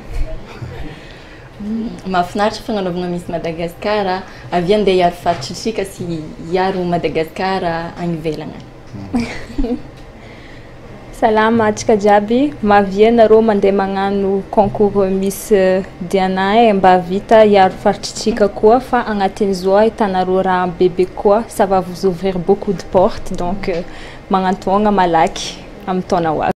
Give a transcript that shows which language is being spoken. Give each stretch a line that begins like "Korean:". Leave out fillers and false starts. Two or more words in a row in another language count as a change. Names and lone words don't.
Malagasy: mahafinaritra fagnanaovana misy Madagasikara avy andeha hiaro faritritsika sy hiaro Madagasikara any ivelagna salama atsika jiaby mavia nareo mandeha magnano concours Miss Diana mba vita hiaro faritritsika koa fa agnatin'izao ahitanareo raha bebe koa
French: ça va vous ouvrir beaucoup de portes donc
Malagasy: magnantoagna malaky amin'ny taona ho avy